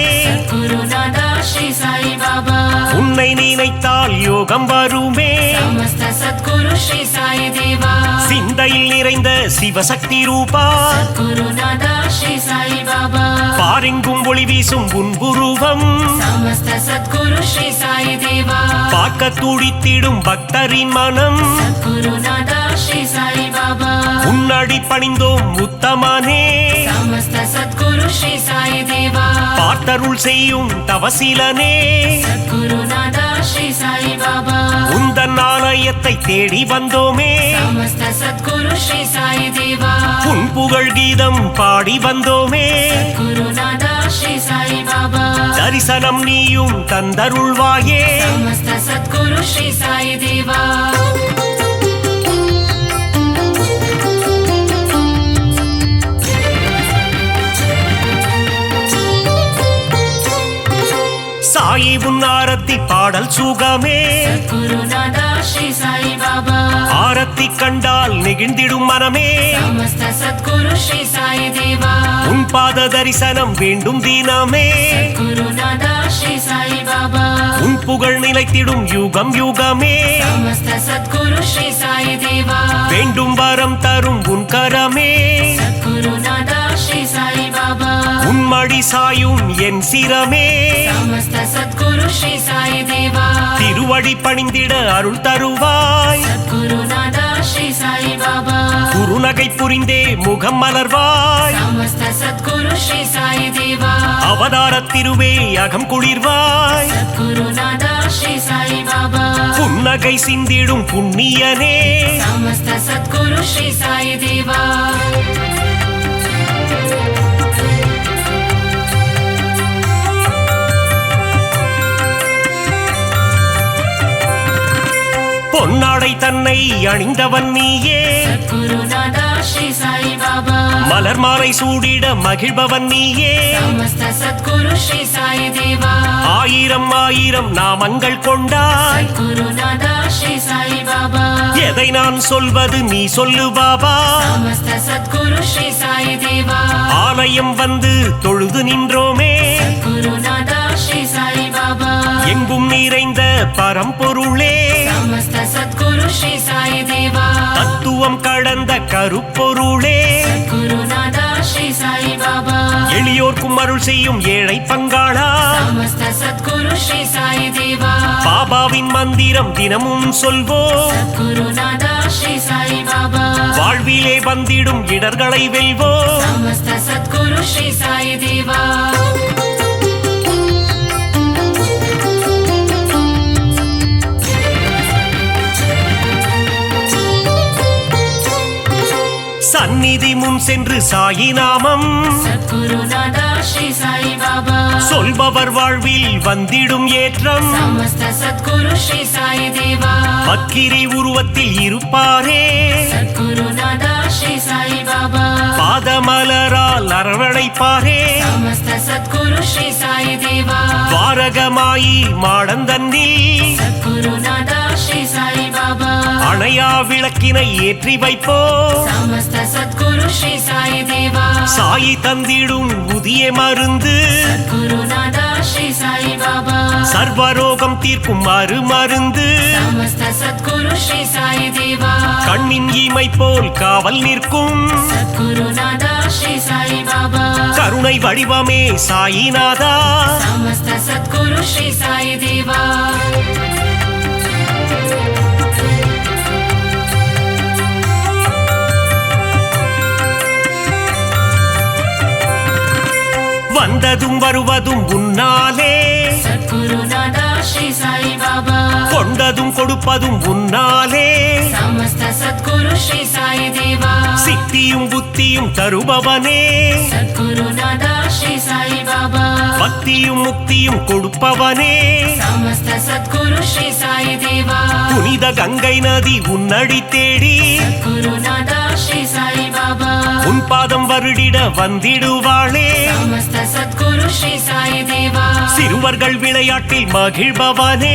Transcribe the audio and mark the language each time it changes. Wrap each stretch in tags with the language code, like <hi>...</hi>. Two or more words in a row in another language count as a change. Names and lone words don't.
<sa>गुरुनादा श्री साई बाबा</sa> <ta>உன்னை நினைத்தால் யோகம் வருமே</ta> <sa>समस्त सद्गुरु श्री साई देवा</sa> <ta>சிந்தையில் நிறைந்த சிவசக்தி ரூபா</ta> <sa>गुरुनादा श्री साई बाबा</sa> <ta>பாரெங்கும் ஒளி வீசும் உன்புருவம்</ta> <sa>समस्त सद्गुरु श्री साई देवा</sa> <ta>பார்க்க துடித்திடும் பக்தரின் மனம்</ta> <sa>गुरुनादा श्री साई बाबा</sa> <ta>உன்னடி பணிந்தோம் உத்தமனே</ta> <sa>समस्त सद्गुरु श्री साई देवा</sa> <ta>பார்த்தருள் செய்யும் தவசிலனே</ta> <sa>गुरुनादा श्री साई बाबा</sa> <ta>உந்தன் ஆலயத்தை தேடி வந்தோமே</ta> <sa>समस्त सद्गुरु श्री साई देवा</sa> <ta>உன் புகழ் கீதம் பாடி வந்தோமே</ta> <sa>गुरुनादा श्री साई बाबा</sa> <ta>தரிசனம் நீயும் தந்தருள்வாயே</ta> <sa>समस्त सद्गुरु श्री साई देवा</sa> <ta>சாயி உன் ஆரத்தி பாடல் சுகமே</ta> <sa>गुरुनादा श्री साई बाबा</sa> <ta>ஆரத்தி கண்டால் நெகிழ்ந்திடும் மனமே</ta> <sa>समस्त सद्गुरु श्री साई देवा</sa> <ta>உன் பாத தரிசனம் வேண்டும் தினமே</ta> <sa>गुरुनादा श्री साई बाबा</sa> <ta>உன் புகழ் நிலைத்திடும் யுகம் யுகமே</ta> <sa>समस्त सद्गुरु श्री साई देवा</sa> <ta>வேண்டும் வரம் தரும் உன் கரமே</ta> <sa>गुरुनादा श्री साई बाबा</sa> <ta>உன் மடி சாயும் என் சிரமே</ta> <sa>समस्त सद्गुरु श्री साई देवा</sa> <ta>திருவடி பணிந்திட அருள் தருவாய்</ta> <sa>गुरुनादा श्री साई बाबा</sa> <ta>குறுநகை புரிந்தே முகம் மலர்வாய்</ta> <sa>समस्त सद्गुरु श्री साई देवा</sa> <ta>அவதார திருவே அகம் குளிர்வாய்</ta> <sa>गुरुनादा श्री साई बाबा</sa> <ta>புன்னகை சிந்திடும் புண்ணியனே</ta> <sa>समस्त सद्गुरु श्री साई देवा</sa> <ta>பொன்னாடை தன்னை அணிந்தவன் நீயே</ta> <sa>गुरुनादा श्री साई बाबा</sa> <ta>மலர் மாலை சூடிட மகிழ்பவன் நீயே</ta> <sa>समस्त सद्गुरु श्री साई देवा</sa> <ta>ஆயிரம் ஆயிரம் நாமங்கள் கொண்டாய்</ta> <sa>गुरुनादा श्री साई बाबा</sa> <ta>எதை நான் சொல்வது நீ சொல்லு பாபா</ta> <sa>समस्त सद्गुरु श्री साई देवा</sa> <ta>ஆலயம் வந்து தொழுது நின்றோமே</ta> <sa>गुरुनादा श्री साई बाबा</sa> <ta>எங்கும் நிறைந்த பரம்பொருளே</ta> <sa>समस्त सद्गुरु श्री साई देवा</sa> <ta>தத்துவம் கடந்த கருப்பொருளே</ta> <sa>गुरुनादा श्री साई बाबा</sa> <ta>எளிய எளியோர்க்கும் அருள் செய்யும் ஏழை பங்காளா</ta> <sa>समस्त सद्गुरु श्री साई देवा</sa> <ta>பாபாவின் மந்திரம் தினமும் சொல்வோம்</ta> <sa>सद्गुरुनादा श्री साई बाबा</sa> <ta>வாழ்விலே வந்திடும் இடர்களை வெல்வோம்</ta> <sa>समस्त सद्गुरु श्री साई देवा</sa> <ta>சந்நிதி முன் சென்று சாயி நாமம்</ta> <sa>सद्गुरुनादा श्री साई बाबा</sa> <ta>சொல்பவர் வாழ்வில் வந்திடும் ஏற்றம்</ta> <sa>समस्त सद्गुरु श्री साई देवा</sa> <ta>பக்கிரி உருவத்தில் இருப்பாரே</ta> <sa>सद्गुरुनादा श्री साई बाबा</sa> <ta>பாதமலரால் அரவணைப்பாரே</ta> <sa>समस्त सद्गुरु श्री साई देवा</sa> <ta>துவாரகமாயி மாடந்தன்னில்</ta> <sa>सद्गुरुनादा श्री साई बाबा</sa> <ta>அணையா விளக்கினை ஏற்றி வைப்போ</ta> <sa>समस्त सद्गुरु श्री साई देवा</sa> <ta>சாயி தந்திடும் புதிய மருந்து</ta> <sa>सद्गुरुनादा श्री साई बाबा</sa> <ta>சர்வரோகம் தீர்க்கும் மருந்து</ta> <sa>समस्त सद्गुरु श्री साई देवा</sa> <ta>கண்ணின் இமை போல் காவல் நிற்கும்</ta> <sa>सद्गुरुनादा श्री साई बाबा</sa> <ta>கருணை வடிவமே சாயிநாதா</ta> <sa>समस्त सद्गुरु श्री साई देवा</sa> <ta>வந்ததும் வருவதும் உன்னாலே</ta> <sa>सद्गुरुनादा श्री साई बाबा</sa> <ta>கொண்டதும் கொடுப்பதும் உன்னாலே</ta> <sa>समस्त सद्गुरु श्री साई देवा</sa> <ta>சித்தியும் புத்தியும் தருபவனே</ta> <sa>सद्गुरुनादा श्री साई बाबा</sa> <ta>பக்தியும் முக்தியும் கொடுப்பவனே</ta> <sa>समस्त सद्गुरु श्री साई देवा</sa> <ta>புனித கங்கை நதி உன்னடி தேடி</ta> <sa>सद्गुरुनादा श्री साई बाबा</sa> <ta>உன் பாதம் வருடிட வந்திடுவாளே</ta> <sa>समस्त सद्गुरु श्री साई देवा</sa> <ta>சிறுவர்கள் விளையாட்டில் மகிழ்பவனே</ta>